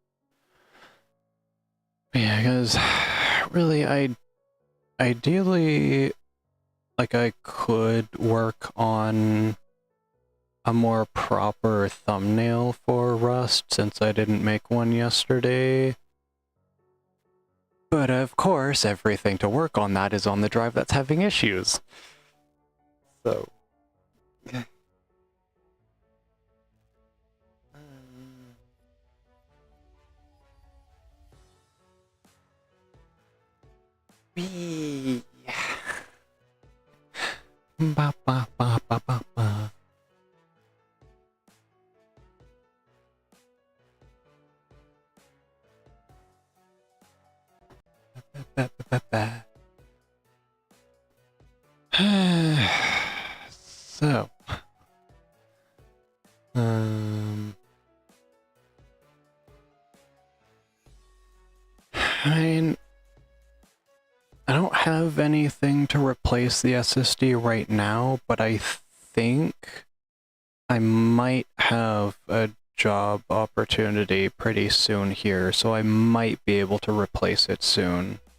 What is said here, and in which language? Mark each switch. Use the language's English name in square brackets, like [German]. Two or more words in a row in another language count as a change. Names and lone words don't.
[English] Yeah, because really, ideally, like, I could work on a more proper thumbnail for Rust since I didn't make one yesterday. But of course, everything to work on that is on the drive that's having issues. So. Wee. Ba ba ba ba ba ba. Ba ba ba ba. So, I mean, I don't have anything to replace the SSD right now, but I think I might have a job opportunity pretty soon here, so I might be able to replace it soon.